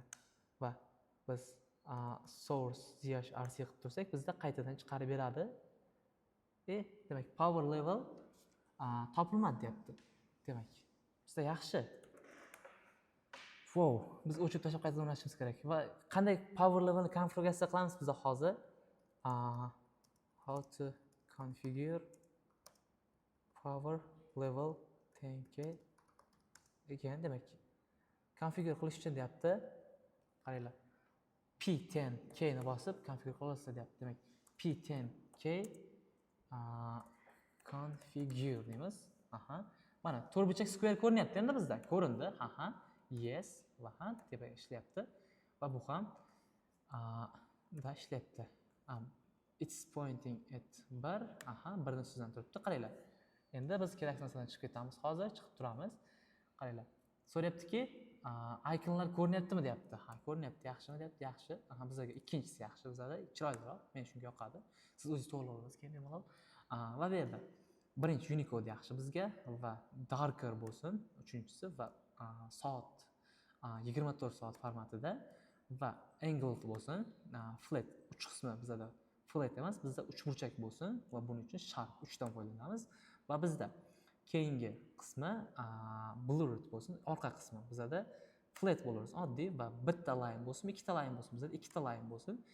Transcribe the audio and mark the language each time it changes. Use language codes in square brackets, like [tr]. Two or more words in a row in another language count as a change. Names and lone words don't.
[uz] Va biz source ZHRC qilib tursak, bizda qaytadan chiqarib beradi. Demak, [en] power level [uz] topilmadi deyapti. Demak, bizda yaxshi. Biz o'chirib tashlab qaytadan o'rnatishimiz kerak. Va qanday [en] power levelni [uz] konfiguratsiya qilamiz biz hozir? [en] How to configure power level 10K ekan. [uz] Demak, konfigure qilish uchun deyapti. Qaranglar. P10K ni bosib konfigure qilasiz deyapti. Demak, P10K configure deymiz. Mana to'rtburchak square ko'rinyapti endi bizda. Ko'rindi. Yes va deb ishlayapti. Va bu ham ishlayapti. [en] It's pointing at [uz] birni ustidan turibdi. Qaranglar. Endi biz kerak narsadan chiqib ketamiz. Hozir chiqib turamiz. Qaranglar. So'rayaptiki, ikonlar ko'rinyaptimi deyapti. Ha, ko'rinyapti. Yaxshimi deyapti. Yaxshi. Aha, bizga ikkinchisi yaxshi bizada. Chiroyliroq. Men shunga yoqadi. Siz o'zingiz to'g'rilab olasiz keyin bemalol. Va bu yerda birinchi Unicode yaxshi bizga va darker bo'lsin, uchinchisi va soat 24 soat formatida va angled bo'lsin, flat uch qismi bizada flat emas, bizda uchburchak bo'lsin va buning uchun sharp 3 dan foydalanamiz va bizda keyingi qismi blurred bo'lsin, orqa qismi bizada flat bo'lsin, oddiy va bitta line bo'lsin, ikkita line bo'lsin, bizada ikkita line bo'lsin.